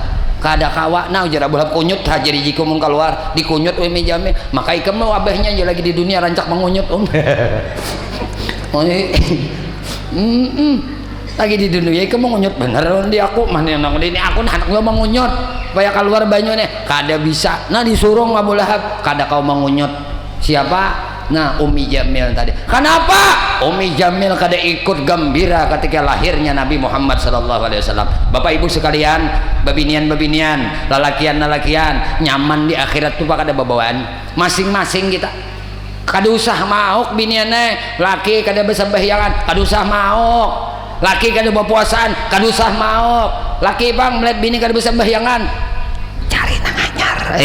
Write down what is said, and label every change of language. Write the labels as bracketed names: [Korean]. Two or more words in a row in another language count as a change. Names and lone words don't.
[Banjar] Kada kawa nah ujar Abu Lahab kunyut jadi jika mau keluar dikunyut Umi Jamil maka ikam mau abahnya aja lagi di dunia rancak mengunyut lagi di dunia ikam mengunyut bener di aku mana yang ini aku anak gua mengunyut supaya keluar banyu nih kada bisa nah disuruh Abu Lahab kada kau mengunyut siapa nah Umi Jamil tadi. Kenapa Umi Jamil kada ikut gembira ketika lahirnya Nabi Muhammad [Arabic] صلى الله عليه وسلم? [Banjar] Bapak Ibu sekalian, babinian lalakian nyaman di akhirat tuh kada babawaan masing-masing kita. Kada usah mauk biniannya laki kada bersembahyangan kada usah mauk laki kada berpuasaan kada usah mauk laki bang melihat bini kada bersembahyangan cari nang anyar